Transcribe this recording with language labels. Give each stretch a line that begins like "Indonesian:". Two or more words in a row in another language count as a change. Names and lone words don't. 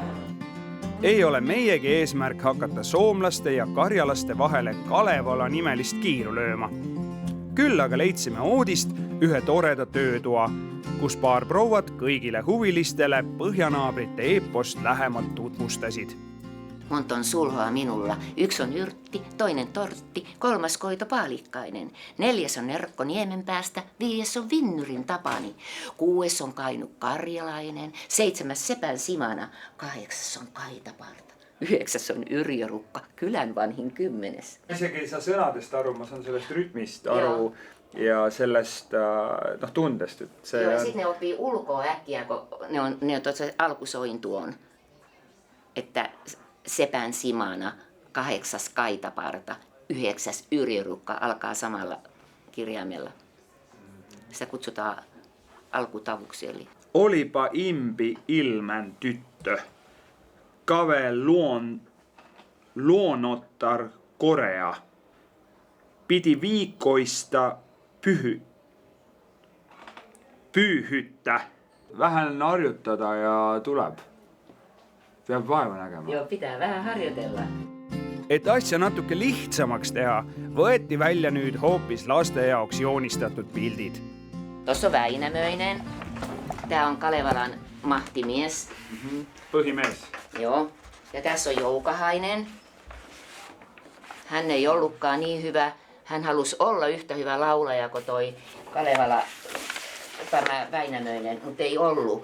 Estonian: Ei ole meiegi eesmärk hakata soomlaste ja karjalaste vahele Kalevala nimelist kiiru lööma. Küll aga leidsime oodist ühe toreda töötoa, kus paar prouvat kõigile huvilistele põhjanaabrite eepost lähemalt tutvustasid.
Finnish: Monta on sulhoa minulla. Yksi on yrtti, toinen tortti, 3. Koito Paalikkainen, 4. on Erkko Niemenpäästä, 5. on Vinnyrin Tapani, 6. on Kainu Karjalainen, 7. Sepän Simana, 8. on Kaitaparta, 9. on Yrjö Rukka, kylän vanhin 10.
Estonian: Isegi ei saa sõnadest aru, ma saan sellest rütmist aru ja sellest tundest.
Finnish: Joo, sitten ne oppii ulkoa äkkiä, kun ne on tuossa alkusoin tuon, että Sepän Simana, 8. Kaitaparta, 9. Yrjörukka alkaa samalla kirjaimella. Sitä kutsutaan alkutavuksi. Eli. Olipa impi ilmän tyttö. Kave luonottar korea. Piti viikkoista pyyhyttä.
Estonian: Vähän harjutada ja tuleb. Peab vaeva nägema.
Finnish: Joo, pitää vähän harjoitella.
Estonian: Et asja natuke lihtsamaks teha, võeti välja nüüd hoopis laste jaoks joonistatud pildid.
Finnish: Tuossa on Väinämöinen. Tää on Kalevalan mahtimies.
Estonian: Põhimees.
Finnish: Joo. Ja tässä on Joukahainen. Hän ei ollutkaan niin hyvä. Hän halusi olla yhtä hyvä laulaja kuin toi Kalevala, tämä Väinämöinen, mutta ei ollut.